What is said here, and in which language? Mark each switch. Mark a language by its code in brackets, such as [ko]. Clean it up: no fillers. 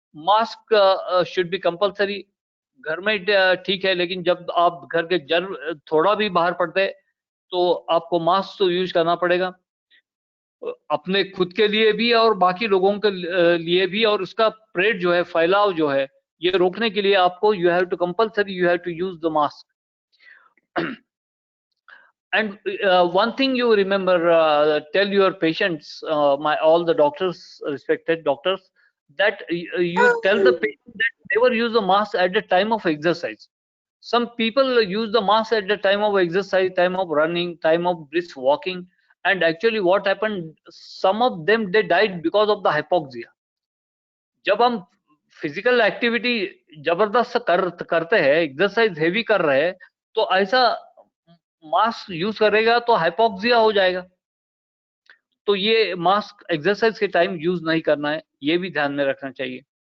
[en] Mask should be compulsory. [hi] घर में ठीक है, लेकिन जब आप घर के थोड़ा भी बाहर पड़ते तो आपको मास्क तो यूज करना पड़ेगा. अपने खुद के लिए भी और बाकी लोगों के लिए भी, और उसका स्प्रेड जो है, फैलाव जो है, ये रोकने के लिए आपको [en] You have to compulsory you have to use the mask. And one thing you remember, tell your patients, my all the doctors, respected doctors, that you tell the patient that never use the mask at the time of exercise. Some people use the mask at the time of exercise, time of running, time of brisk walking, and actually what happened, some of them they died because of the hypoxia. [hi] जब हम physical activity जबरदस्त करते हैं, exercise heavy कर रहे हैं, तो ऐसा मास्क यूज करेगा तो हाइपोक्सिया हो जाएगा. तो ये मास्क एक्सरसाइज के टाइम यूज नहीं करना है, ये भी ध्यान में रखना चाहिए.